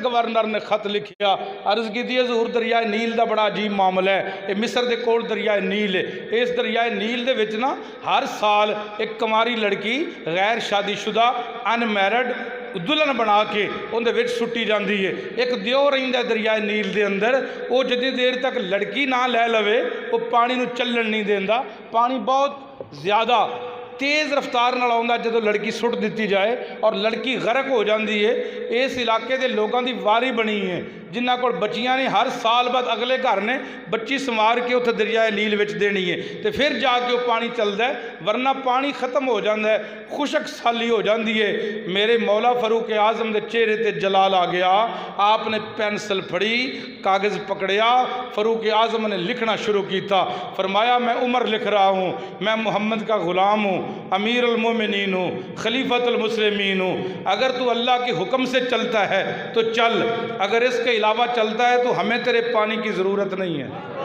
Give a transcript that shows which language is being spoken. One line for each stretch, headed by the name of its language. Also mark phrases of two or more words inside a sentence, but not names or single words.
Punjabi: گورنر نے خط لکھیا عرض کی دی حضور دریائے نیل دا بڑا عجیب معاملہ ہے اے مصر دے کول دریائے نیل ہے اس دریائے نیل دے وچ نا ہر سال ایک کماری لڑکی غیر شادی شدہ ان میرڈ دلہن بنا کے ان دے وچ سٹی جاندی ہے ایک دیو رہندا دریائے نیل دے اندر وہ جتنی دیر تک لڑکی نہ لے لوے وہ پانی نو چلن نہیں دیندا پانی بہت زیادہ تیز رفتار نال آوندا جدوں لڑکی سٹ دیتی جائے اور لڑکی غرق ہو جاندی ہے اس علاقے دے لوگاں دی واری بنی ہے جنہاں کول بچیاں نے ہر سال بعد اگلے گھر نے بچی سنوار کے اتنے دریائے نیل وچ دینی ہے تو پھر جا کے وہ پانی چلتا
Urdu: ہے ورنہ پانی ختم ہو جاتا ہے
Punjabi: خشک سالی ہو جاندی ہے میرے مولا فاروق اعظم دے چہرے تے جلال آ گیا آپ نے پینسل پھڑی کاغذ پکڑیا فاروق اعظم نے لکھنا شروع کیتا
Urdu: فرمایا میں عمر لکھ رہا ہوں میں محمد کا غلام ہوں امیر المومنین ہوں خلیفۃ المسلمین ہوں اگر تو اللہ کے حکم سے چلتا ہے تو چل اگر اس کے علاوہ چلتا ہے تو ہمیں تیرے پانی کی ضرورت نہیں ہے